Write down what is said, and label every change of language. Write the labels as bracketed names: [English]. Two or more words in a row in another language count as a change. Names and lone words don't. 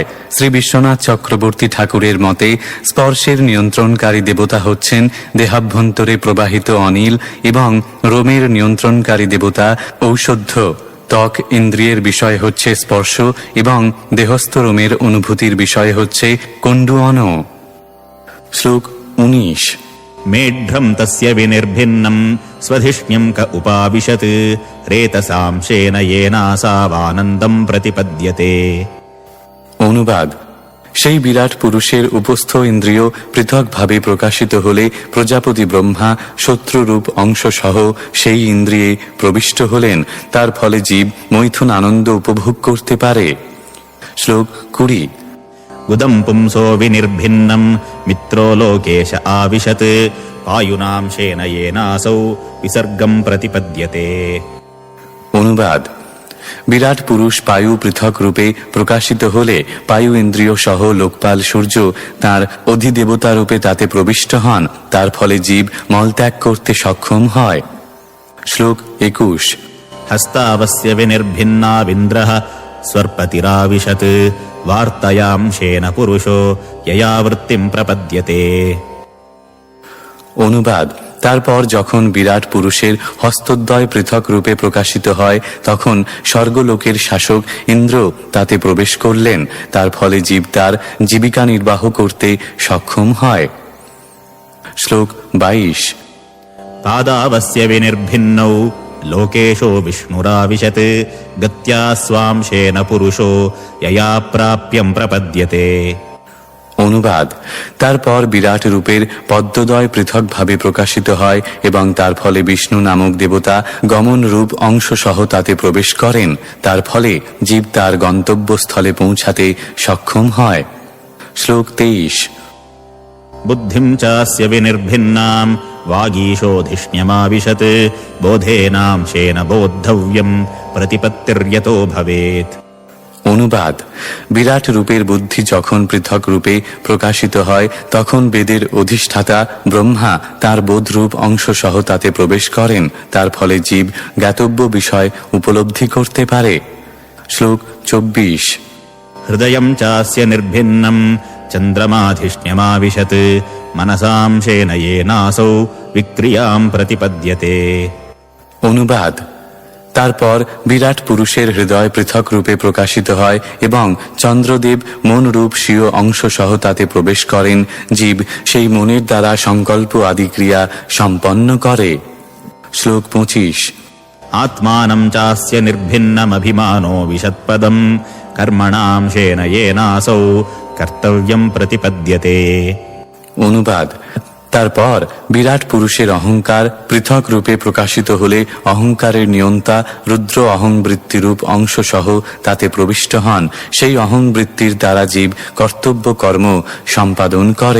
[Bangla] শ্রী বিশ্বনাথ চক্রবর্তী ঠাকুরের মতে স্পর্শের নিয়ন্ত্রণকারী দেবতা হচ্ছেন দেহাভ্যন্তরে প্রবাহিত অনিল, এবং রোমের নিয়ন্ত্রণকারী দেবতা ঔষধ্য। ত্বক ইন্দ্রিয়ের বিষয় হচ্ছে স্পর্শ এবং দেহস্থ রোমের অনুভূতির বিষয় হচ্ছে কণ্ডুয়ান। শ্লোক 19। [Sanskrit] मेढ्रं तस्य विनिर्भिन्नं स्वधिष्ण्यं क उपाविशत् रेतसां शेन येनासावानन्दं प्रतिपद्यते। [Bangla] অনুবাদ: সেই বিরাট পুরুষের উপস্থ ইন্দ্রিয় পৃথকভাবে প্রকাশিত হলে প্রজাপতি ব্রহ্মা শত্রুরূপ অংশ সহ সেই ইন্দ্রিয়ে প্রবিষ্ট হলেন। তার ফলে জীব মৈথুন আনন্দ উপভোগ করতে পারে। শ্লোক 20। [Sanskrit] उदं पुंसो विनिर्भिन्नं मित्रो लोकेश आविशत् वायुनां शेन येनासौ विसर्गं प्रतिपद्यते। [Bangla] অনুবাদ: বিরাট পুরুষ পায়ু পৃথক রূপে প্রকাশিত হলে পায়ু ইন্দ্রিয় সহ লোকপাল সূর্য তার অধিদেবতা রূপে তাতে প্রবিষ্ট হন। তার ফলে জীব মলত্যাগ করতে সক্ষম হয়। শ্লোক 21। [Sanskrit] हस्तावस्य विनिर्भिन्नाविन्द्रः स्वर्पतिराविशत् वार्तयां शेन पुरुषो यया वृत्तिं प्रपद्यते। [Bangla] অনুবাদ: তারপর যখন বিরাট পুরুষের হস্তদ্বয় পৃথক রূপে প্রকাশিত হয় তখন স্বর্গলোকের শাসক ইন্দ্র তাতে প্রবেশ করলেন। তার ফলে জীব তার জীবিকা নির্বাহ করতে সক্ষম হয়। শ্লোক 22। [Sanskrit] पादावस्य विनिर्भिन्नौ लोकेशो विष्णुराविशत् गत्या स्वां शेन पुरुषो यया प्राप्यं प्रपद्यते। [Bangla] অনুবাদ: তারপর বিরাট রূপের পদ্মদ্বয় পৃথকভাবে প্রকাশিত হয় এবং তার ফলে বিষ্ণু নামক দেবতা গমন রূপ অংশ সহ তাতে প্রবেশ করেন। তার ফলে জীব তার গন্তব্যস্থলে পৌঁছাতে সক্ষম হয়। শ্লোক 23। [Sanskrit] बुद्धिं चास्य विनिर्भिन्नां वागीशोधिष्ण्यमाविशत् बोधेनां शेन बोद्धव्यं प्रतिपत्तिर्यतो भवेत्। [Bangla] অনুবাদ: বিরাট রূপের বুদ্ধি যখন পৃথক রূপে প্রকাশিত হয় তখন বেদের অধিষ্ঠাতা ব্রহ্মা তার বোধরূপ অংশ সহ তাতে প্রবেশ করেন। তার ফলে জীব জ্ঞাতব্য বিষয় উপলব্ধি করতে পারে। শ্লোক 24। [Sanskrit] हृदयं चास्य निर्भिन्नं चन्द्रमाधिष्ण्यमाविशत् मनसां शेन येनासौ विक्रियां प्रतिपद्यते। [Bangla] অনুবাদ: তারপর বিরাট পুরুষের হৃদয় পৃথক রূপে প্রকাশিত হয় এবং চন্দ্রদেব মন রূপ স্বীয় অংশ সহ তাতে প্রবেশ করেন। জীব সেই মনের দ্বারা সংকল্প আদি ক্রিয়া সম্পন্ন করে। শ্লোক 25। [Sanskrit] आत्मानं चास्य निर्भिन्नमभिमानो विशत्पदं कर्मणां शेन येनासौ कर्तव्यं प्रतिपद्यते। [Bangla] অনুবাদ: তারপর বিরাট পুরুষের অহংকার পৃথক রূপে প্রকাশিত হলে অহংকারের নিয়ন্তা রুদ্র অহংবৃত্তিরূপ অংশ সহ তাতে প্রবিষ্ট হন। সেই অহংবৃত্তির দ্বারা জীব কর্তব্য কর্ম সম্পাদন করে।